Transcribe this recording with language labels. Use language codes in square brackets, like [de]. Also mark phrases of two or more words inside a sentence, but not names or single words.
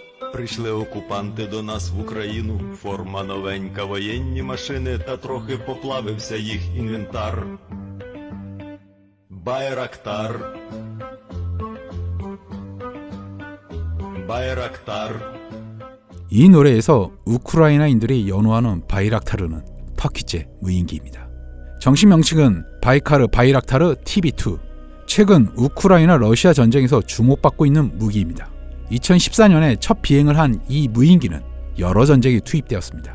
[uk] Прийшли окупанти до нас в Україну, форма новенька, воєнні машини, та трохи поплавився їх інвентар. Байрактар. Байрактар. [ko] 이 노래에서 우크라이나인들이 연호하는 바이락타르는 터키제 무인기입니다. 정식 명칭은 바이카르 바이락타르 TB2. 최근 우크라이나 러시아 전쟁에서 주목받고 있는 무기입니다. 2014년에 첫 비행을 한 이 무인기는 여러 전쟁에 투입되었습니다.